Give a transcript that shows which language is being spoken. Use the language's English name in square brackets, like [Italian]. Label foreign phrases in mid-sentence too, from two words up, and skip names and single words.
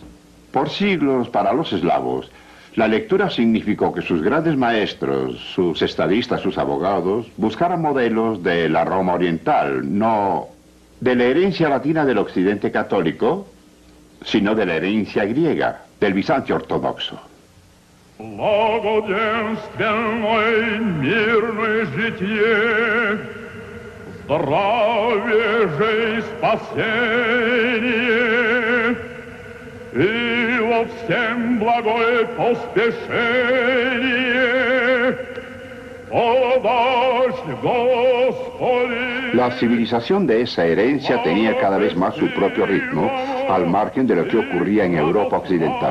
[Spanish] Por siglos, para los eslavos, la lectura significó que sus grandes maestros, sus estadistas, sus abogados, buscaran modelos de la Roma oriental, no de la herencia latina del occidente católico, sino de la herencia griega, del Bizancio ortodoxo. [Church Slavic] И во всем благое поспешение подашь, Господи. [Spanish] La civilización de esa herencia tenía cada vez más su propio ritmo, al margen de lo que ocurría en Europa occidental.